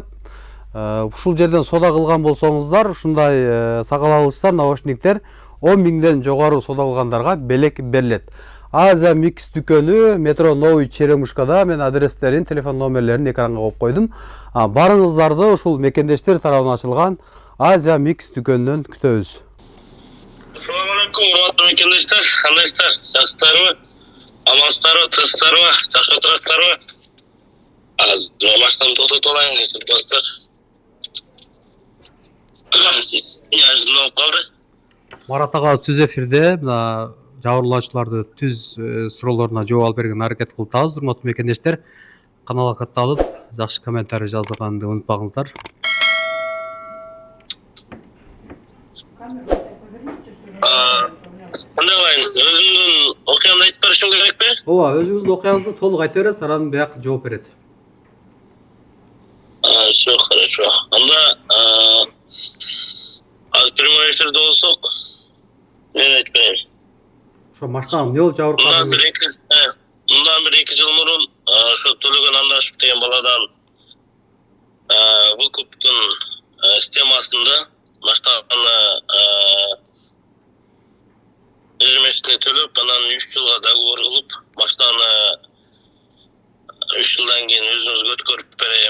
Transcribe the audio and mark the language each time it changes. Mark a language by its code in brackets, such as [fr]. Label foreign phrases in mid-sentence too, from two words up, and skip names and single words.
[ky] Ушул жерден сода кылган болсоңуздар, ушундай сакал алгычтар, наушниктер 10 миңден жогору сода кылгандарга белек берилет. Азия Mix дүкөнү метро Новый Черемушкада. Мен адрестерин, телефон номерлерин экранга коюп койдум. Барыңыздарды ушул мекендештер тарабынан ачылган Азия Mix дүкөнүнөн күтөбүз. [uz] Assalomu alaykum, hurmatli mekendeshlar. Qandaysizlar? Yaxshilarsizlarmi? Amansizlarmi? Tinchsizlarmi? Yaxshi o'tirasizlarmi? Mashqdan to'xtatib olaylik, do'stlar. Yazma qoldi. [ky] Марат агабыз түз эфирде мына жабырлаучуларды түз суроолоруна жооп алып берген аракет кылып атабыз. Урматтуу мекендештер, каналга катталып, жакшы комментарий жазганды унутпаңыздар. [uz] Qanday olaymiz? O'zimdan o'qiganimni aytib berishim kerakmi? [ky] Ооба, өзүңүздүн окуяңызды толук айтып бересиз, анан бияк жооп берет. [ru] Все хорошо. [ky] Анда [ru] прямой эфирде [ky] болсок, мен айтып берейин. Ошо машинаны эмне болуп жабыркады? Мындан бир 2 жыл мурун ошо Төлөгөн Андашев деген баладан выкуптун системасында машинаны ежемесячный төлөп, анан 3 жылга договор кылып, машинаны 3 жылдан кийин өзүңүзгө өткөрүп берем.